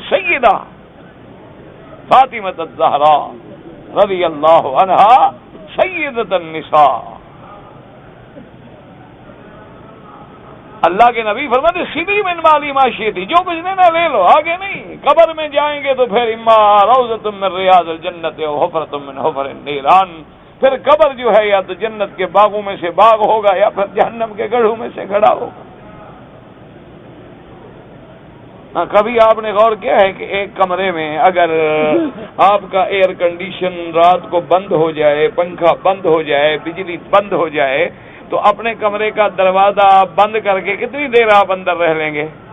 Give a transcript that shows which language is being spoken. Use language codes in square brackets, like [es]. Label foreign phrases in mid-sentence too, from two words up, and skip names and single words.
[ar] سیدہ فاطمہ الزہراء رضی اللہ عنہا، سیدۃ النساء۔ [ur] اللہ کے نبی فرماتے [ar] سیدھی من مالی معاشیتی، [ur] جو کچھ لینا لے لو، آگے نہیں۔ قبر میں جائیں گے تو پھر [ar] اما روضۃ من ریاض الجنت و حفرۃ من حفر النیران، [ur] پھر قبر جو ہے یا تو جنت کے باغوں میں سے باغ ہوگا یا پھر جہنم کے گڑھوں میں سے گڑھا ہوگا۔ کبھی آپ نے غور کیا ہے کہ ایک کمرے میں اگر آپ کا ایئر کنڈیشن رات کو بند ہو جائے، پنکھا بند ہو جائے، بجلی بند ہو جائے، تو اپنے کمرے کا دروازہ بند کر کے کتنی دیر آپ اندر رہ لیں گے؟